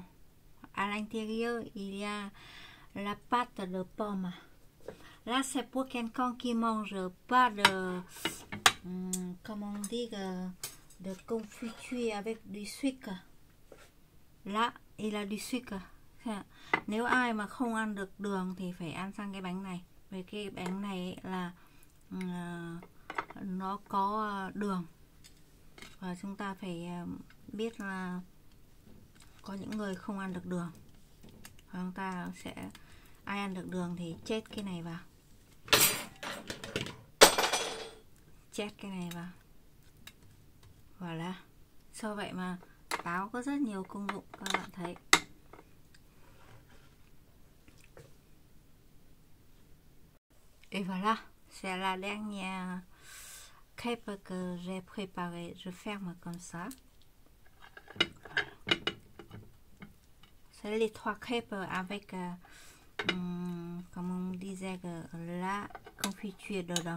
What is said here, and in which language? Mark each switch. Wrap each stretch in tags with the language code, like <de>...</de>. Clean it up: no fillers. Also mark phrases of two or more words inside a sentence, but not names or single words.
<fr>À l'intérieur, il y a la pâte de pomme. Là, c'est pour quelqu'un qui mange pas de, comment on dit, de confiture avec du sucre. Là, il a du sucre.</fr> <vi>Nếu ai mà không ăn được đường thì phải ăn sang cái bánh này. Vì cái bánh này là nó có đường. Và chúng ta phải biết là có những người không ăn được đường. Và chúng ta sẽ, ai ăn được đường thì chết cái này vào. Chết cái này vào.</vi> <fr>Voilà.</fr> <vi>Do vậy mà táo có rất nhiều công dụng các bạn thấy.</vi> <fr>Et voilà, c'est la dernière crêpe que j'ai préparée. Je ferme comme ça. C'est les trois crêpes avec, comme on disait, la confiture dedans.</fr>